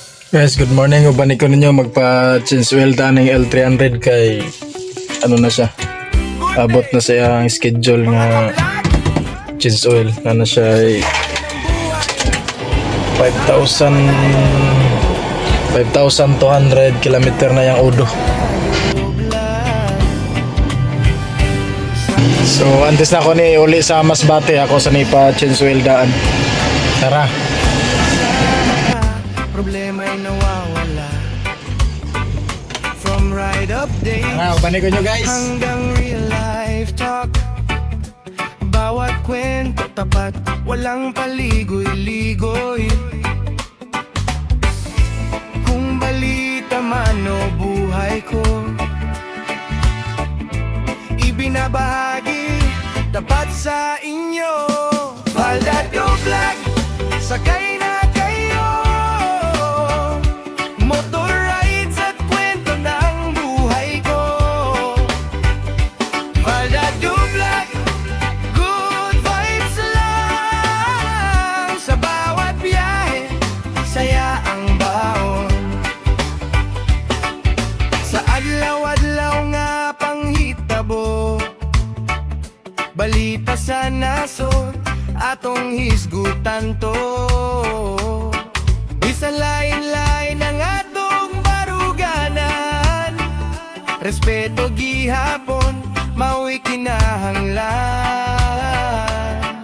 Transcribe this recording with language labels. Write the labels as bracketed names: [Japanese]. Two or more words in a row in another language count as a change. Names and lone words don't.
[Cebuano] Guys, good morning. Uban ko ninyo magpa- [English] change oil [Cebuano] ta ng L300 kay ano na siya. Abot na siya ang schedule nga change oil. [Filipino] Ano siya ay 5,200 kilometer na yung udo. [Cebuano] So, antes na ako ni uli sa Masbate, ako sa nipa [English] change oil [Cebuano] daan. Tara. [Filipino] Problema ay nawawala. [English] From ride updates [Cebuano] Uban ko nyo guys. [English] hanggang real life talk. [Filipino] Bawat kwento tapat, walang paligoy-ligoy. Kung balita man o buhay ko, ibinabahagi tapat sa inyo. Baldado Vlog, sakay na kayo. Motor rides at kwento ng buhay ko. Baldado Vlog, [English] good vibes [Filipino] lang. Sa bawat biyahe, saya ang baon. [Cebuano] Sa adlaw-adlaw nga panghitabo, balita sa nasod, atong hisgutan to. Bisan lain-lain ang atong baruganan, respeto gihapon, mauwi kinahanglan.